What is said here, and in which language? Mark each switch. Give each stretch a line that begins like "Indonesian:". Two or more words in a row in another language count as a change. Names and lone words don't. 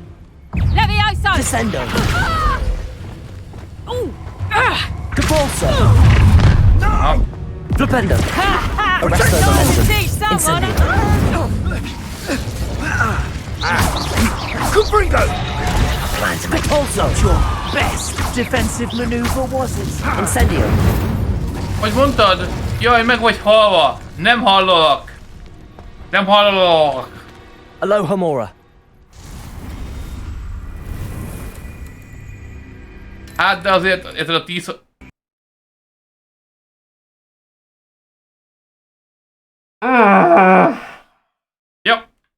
English: Levioso! Descendo! Ooh! Depulso! No! Flipendo! Arrest the momentum. Someone. Gombra! Plan to make also your best defensive maneuver, was it? Incendio.
Hungarian: Hogy mondtad? Jaj, meg vagy halva. Nem hallok. Nem hallok. Aloha Mora. Hát, de azért, érted a 10... Ja.